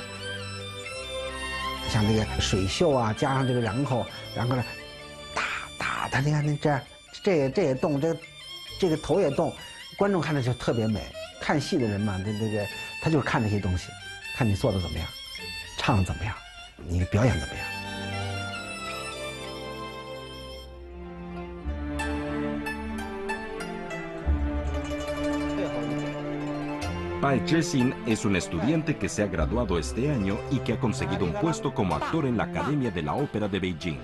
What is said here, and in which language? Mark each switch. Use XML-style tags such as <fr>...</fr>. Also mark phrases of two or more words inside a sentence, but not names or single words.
<zh>像这个水袖啊，加上这个染口，然后呢，他你看那这也动，这个头也动，观众看着就特别美。看戏的人嘛，这个他就是看这些东西，看你做的怎么样，唱的怎么样，你的表演怎么样。</zh> <es>Pai Zhexin es un estudiante que se ha graduado este año y que ha conseguido un puesto como actor en la Academia de la Ópera de Beijing.</es>